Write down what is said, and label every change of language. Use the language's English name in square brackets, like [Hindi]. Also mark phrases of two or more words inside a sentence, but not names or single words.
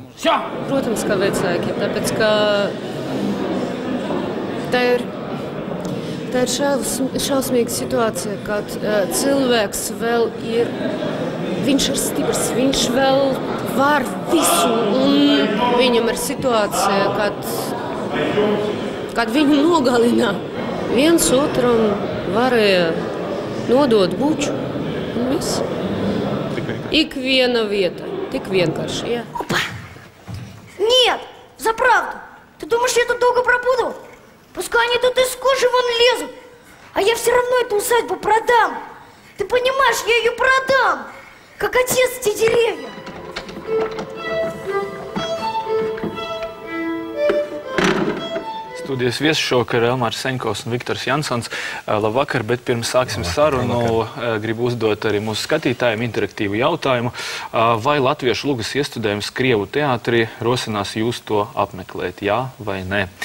[Latvian] Protams, kā vecākiem, tāpēc, ka tā ir šausmīga situācija, kad cilvēks vēl ir, viņš ir stiprs, viņš vēl var visu, un viņam ir situācija, kad kad viņu nogalina, viens otram varēja nodot buču un viss. Ikviena vieta, tik vienkārši, jā. [Russian] Опа! Нет, за правду. Ты думаешь, я тут долго пробуду? Пускай они тут из кожи вон лезут, а я все равно эту усадьбу продам. Ты понимаешь, я ее продам, как отец эти деревья. [Latvian] Studijas viesis šovakar ir Elmārs Seņkovs un Viktors Jansons. Labvakar, bet pirms sāksim sarunu, gribu uzdot arī mūsu skatītājiem interaktīvu jautājumu. Vai latviešu lugas iestudējums Krievu teātrī rosinās jūs to apmeklēt, jā vai nē?